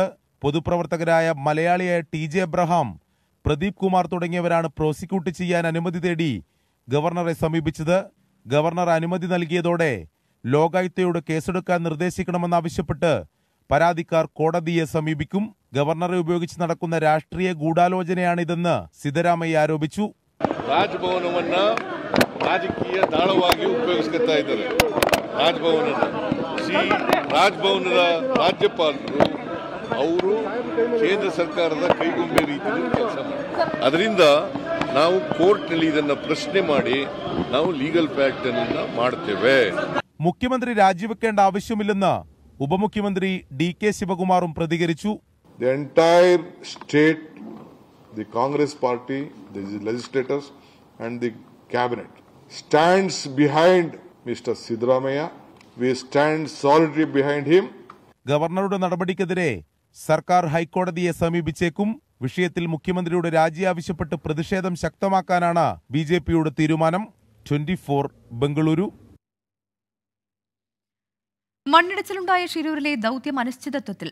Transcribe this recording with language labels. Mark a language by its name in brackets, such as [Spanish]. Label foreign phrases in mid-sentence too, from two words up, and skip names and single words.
[Malayalam] പൊതുപ്രവർത്തകരായ മലയാളിയായ TJ എബ്രഹാം, പ്രദീപ് കുമാർ തുടങ്ങിയവരാണ് പ്രോസിക്യൂട്ട് ചെയ്യാൻ അനുമതി തേടി ഗവർണറെ സമീപിച്ചത്. ഗവർണർ അനുമതി നൽകിയതോടെ ലോകായുക്തയോട് കേസെടുക്കാൻ നിർദ്ദേശിക്കണമെന്നാവശ്യപ്പെട്ട് പരാതിക്കാർ കോടതിയെ സമീപിക്കും. ഗവർണറെ ഉപയോഗിച്ച് നടക്കുന്ന രാഷ്ട്രീയ ഗൂഢാലോചനയാണിതെന്ന് സിദ്ധരാമയ്യ ആരോപിച്ചു. [Kannada] ರಾಜಭವನವನ್ನ ರಾಜಕೀಯ ದಾಳವಾಗಿ ಉಪಯೋಗಿಸ್ತಾ ಇದ್ದಾರೆ. ರಾಜಭವನದ ರಾಜ್ಯಪಾಲರು ಅವರು ಕೇಂದ್ರ ಸರ್ಕಾರದ ಕೈಗೊಂಬೆ ರೀತಿಯಲ್ಲಿ ಕೆಲಸ ಮಾಡ್ತಾರೆ. ಅದರಿಂದ ನಾವು ಕೋರ್ಟ್ನಲ್ಲಿ ಇದನ್ನ ಪ್ರಶ್ನೆ ಮಾಡಿ ನಾವು [English] legal fact [Kannada] ಅನ್ನ ಮಾಡ್ತೇವೆ. [Malayalam] മുഖ്യമന്ത്രി രാജിവെക്കേണ്ട ആവശ്യമില്ലെന്ന് ഉപമുഖ്യമന്ത്രി DK ശിവകുമാറും പ്രതികരിച്ചു. [English] The entire state, the Congress party, the legislators and the cabinet stands behind Mr. Siddaramaiah. We stand solidly behind him. [Malayalam] ഗവർണറുടെ നടപടിക്കെതിരെ സർക്കാർ ഹൈക്കോടതിയെ സമീപിച്ചേക്കും. വിഷയത്തിൽ മുഖ്യമന്ത്രിയുടെ രാജി ആവശ്യപ്പെട്ട് പ്രതിഷേധം ശക്തമാക്കാനാണ് BJPയുടെ തീരുമാനം. 24 ബംഗളൂരു. മണ്ണിടിച്ചിലുണ്ടായ ഷിരൂരിലെ ദൌത്യം അനിശ്ചിതത്വത്തിൽ.